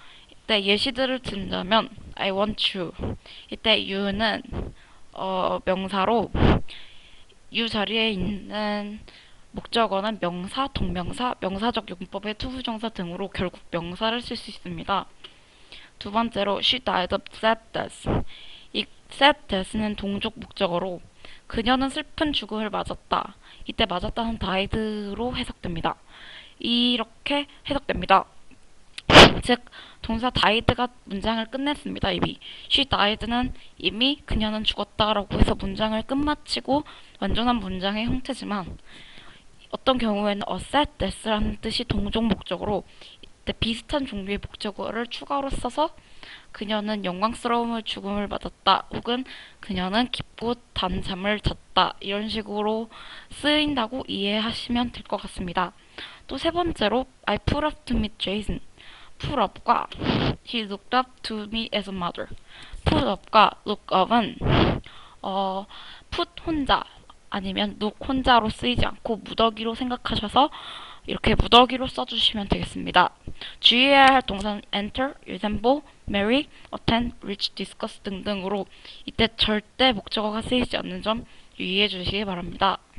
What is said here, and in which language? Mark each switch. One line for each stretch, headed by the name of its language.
Korean: 이때 예시들을 들자면
English: I want you.
Korean: 이때 you는 명사로 you 자리에 있는 목적어는 명사, 동명사, 명사적 용법의 투부정사 등으로 결국 명사를 쓸 수 있습니다.
English: 두 번째로 she died of sadness.
Korean: 이 sadness는 동족 목적어로 그녀는 슬픈 죽음을 맞았다. 이때 맞았다는 died로 해석됩니다. 이렇게 해석됩니다. 즉 동사 died가 문장을 끝냈습니다. 이미 she died는 이미 그녀는 죽었다라고 해서 문장을 끝마치고 완전한 문장의 형태지만 어떤 경우에는
English: a sad death
Korean: 라는 뜻이 동종 목적으로 이때 비슷한 종류의 목적어를 추가로 써서 그녀는 영광스러움을 죽음을 맞았다. 혹은 그녀는 깊고 단 잠을 잤다. 이런 식으로 쓰인다고 이해하시면 될 것 같습니다. 또 세 번째로
English: I put up to meet Jason. put up과 he looked up to me as a mother.
Korean: put up과 look up은 put 혼자 아니면 look 혼자로 쓰이지 않고 무더기로 생각하셔서 이렇게 무더기로 써주시면 되겠습니다. 주의해야 할 동사는
English: enter, resemble, marry, attend, reach, discuss
Korean: 등등으로 이때 절대 목적어가 쓰이지 않는 점 유의해 주시기 바랍니다.